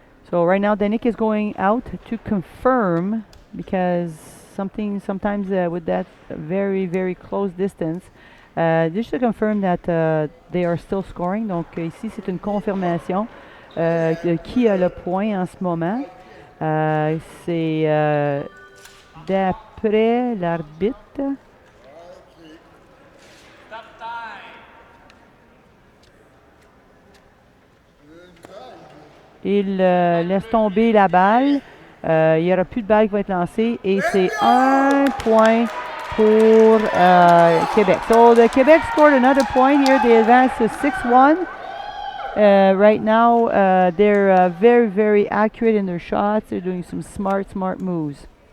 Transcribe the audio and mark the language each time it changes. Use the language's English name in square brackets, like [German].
[English] So right now Danick is going out to confirm, because sometimes with that very, very close distance, just to confirm that they are still scoring. [French] Donc ici c'est une confirmation de qui a le point en ce moment. C'est d'après l'arbitre. Il laisse tomber la balle. Il n'y aura plus de balle qui va être lancée. Et c'est un point pour Québec. [English] So the Quebec scored another point here. They advanced to 6-1. Right now, they're very, very accurate in their shots. They're doing some smart moves.